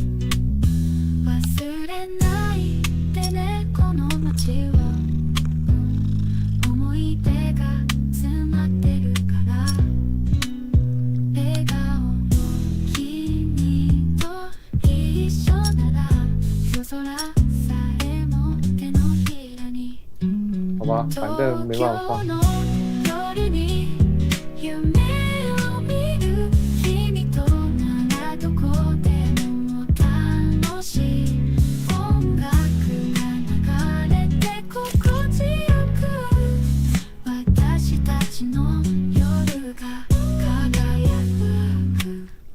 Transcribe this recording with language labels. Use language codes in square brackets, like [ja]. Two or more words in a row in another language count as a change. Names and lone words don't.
[ja] 忘れないでねこの街を思い出が詰まってるから笑顔の君と一緒なら夜空さえも手のひらに [zh] 好吧，反正没办法放。 [ja] 夜に夢を見る君とならどこでも楽しい音楽が流れて心地よく私たちの夜が輝く